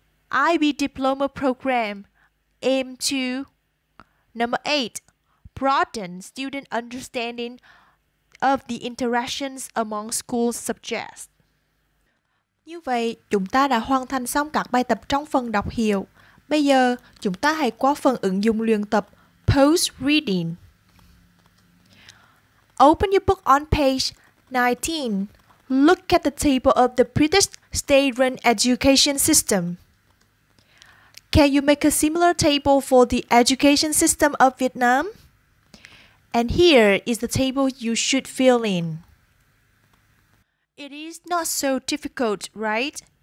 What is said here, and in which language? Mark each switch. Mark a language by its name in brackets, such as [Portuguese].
[English] IB Diploma Program aim to number 8, broaden student understanding of the interactions among school subjects. [Vietnamese] Như vậy, chúng ta đã hoàn thành xong các bài tập trong phần đọc hiểu. Bây giờ, chúng ta hãy qua phần ứng dụng luyện tập Post-reading. [English] Open your book on page 19. Look at the table of the British state-run education system. Can you make a similar table for the education system of Vietnam? And here is the table you should fill in. It is not so difficult, right?